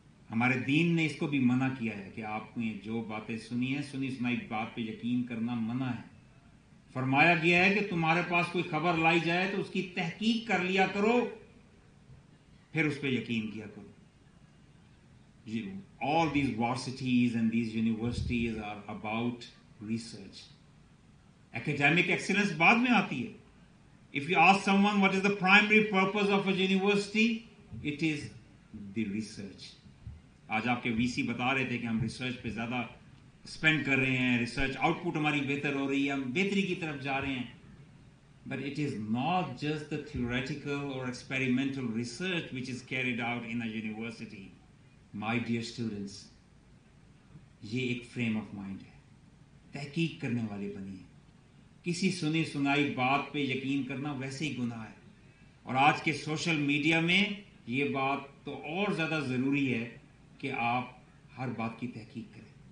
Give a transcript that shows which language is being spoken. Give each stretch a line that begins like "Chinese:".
Urdu: ہمارے دین نے اس کو بھی منع کیا ہے کہ آپ نے جو باتیں سنی ہیں, سنی سنائی بات پہ یقین کرنا منع ہے. فرمایا گیا ہے کہ تمہارے پاس کوئی خبر لائی جائے تو اس کی تحقیق کر لیا کرو, پھر اس پہ یقین کیا کرو.
English: All these varsities and these universities are about research. Academic excellence
Urdu: بعد میں آتی ہے.
English: If you ask someone what is the primary purpose of a university, it is the research.
Urdu: آج آپ کے وی سی بتا رہے تھے کہ ہم ریسرچ پہ زیادہ اسپینڈ کر رہے ہیں, ریسرچ آؤٹ پٹ ہماری بہتر ہو رہی ہے, ہم بہتری کی طرف جا رہے ہیں.
English: But it is not just the theoretical or experimental research which is carried out in a university. My dear students,
Urdu: یہ ایک
English: frame of mind
Urdu: ہے, تحقیق کرنے والے بنیے. کسی سنی سنائی بات پہ یقین کرنا ویسے ہی گناہ ہے. اور آج کے سوشل میڈیا میں یہ بات تو اور زیادہ ضروری ہے کہ آپ ہر بات کی تحقیق کریں.